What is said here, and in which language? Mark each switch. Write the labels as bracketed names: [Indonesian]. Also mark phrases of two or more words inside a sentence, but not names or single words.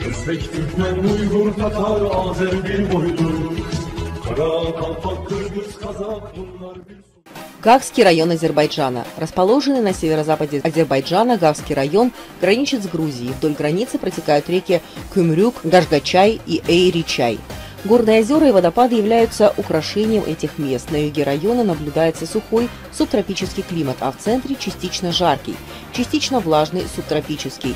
[Turkish] Tek Türkmen, Uygur, Tatar, Azer bir boydur. Kara, Kalpak, Kırgız, Kazak bunlar bir... [Russian] Гахский район Азербайджана. Расположенный на северо-западе Азербайджана, Гахский район граничит с Грузией. Вдоль границы протекают реки Кюмрюк, Гашгачай и Эйри-Чай. Горные озера и водопады являются украшением этих мест. На юге района наблюдается сухой субтропический климат, а в центре частично жаркий, частично влажный субтропический.